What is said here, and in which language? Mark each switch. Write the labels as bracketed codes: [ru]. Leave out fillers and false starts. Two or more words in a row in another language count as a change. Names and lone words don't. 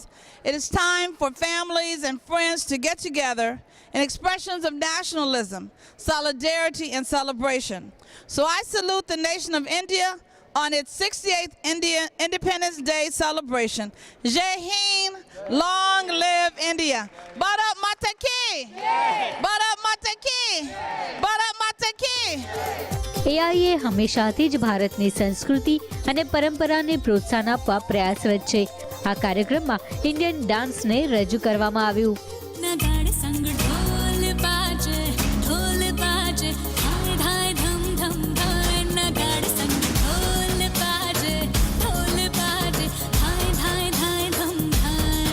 [en] It is time for families and friends to get together in expressions of nationalism, solidarity, and celebration. So I salute the nation of India on its 68th Independence Day celebration. [hi] जय हिंद, [en] long live India. [hi] भारत माता की! भारत माता की! भारत माता की! [gu] એઆઈએ હંમેશાથી જ ભારતની સંસ્કૃતિ અને પરંપરાને પ્રોત્સાહન આપવા પ્રયાસરત છે. આ કાર્યક્રમમાં ઇન્ડિયન ડાન્સને રજૂ કરવામાં આવ્યું. [hi] नगाड़ संग ढोल बाजे धाय धाय धम धम धाय नगाड़ संग ढोल बाजे धाय धाय धाय धम धाय.